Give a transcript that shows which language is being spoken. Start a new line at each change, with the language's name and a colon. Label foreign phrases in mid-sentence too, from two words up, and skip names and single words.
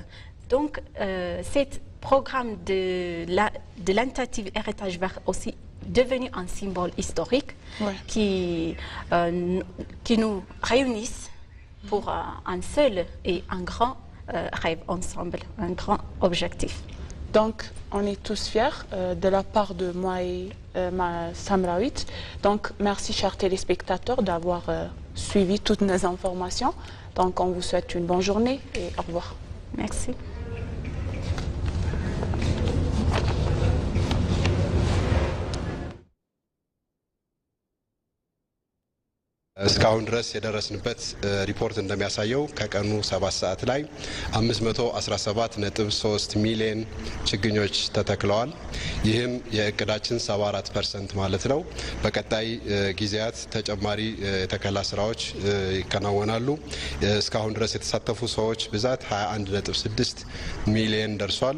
French: Donc, ce programme de l'initiative Héritage Vert aussi devenu un symbole historique qui nous réunissent pour un seul et un grand rêve ensemble, un grand objectif. Donc, on est tous fiers de la part de moi et ma Samrawit. Donc, merci chers téléspectateurs d'avoir suivi toutes nos informations. Donc, on vous souhaite une bonne journée et au revoir. Merci.
Amharic: እስካሁን ድረስ የደረስንበት ሪፖርት እንደሚያሳየው ከቀኑ 7 ሰዓት ላይ 517.3 ሚሊዮን ችግኞች ተተክለዋል። ይህም የእቅዳችን 74% ማለት ነው። በቀጣይ ጊዜያት ተጨማሪ የተከላ ስራዎች ይከናወናሉ። እስካሁን ድረስ የተሳተፉ ሰዎች ብዛት 21.6 ሚሊዮን ደርሷል።